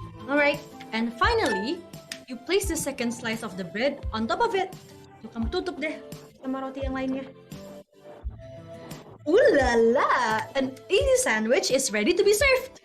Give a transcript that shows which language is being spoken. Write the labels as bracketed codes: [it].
[en] Alright, and finally, you place the second slice of the bread on top of it. [id] Tuh, kamu tutup deh sama roti yang lainnya. Ooh la la! [en] An easy sandwich is ready to be served.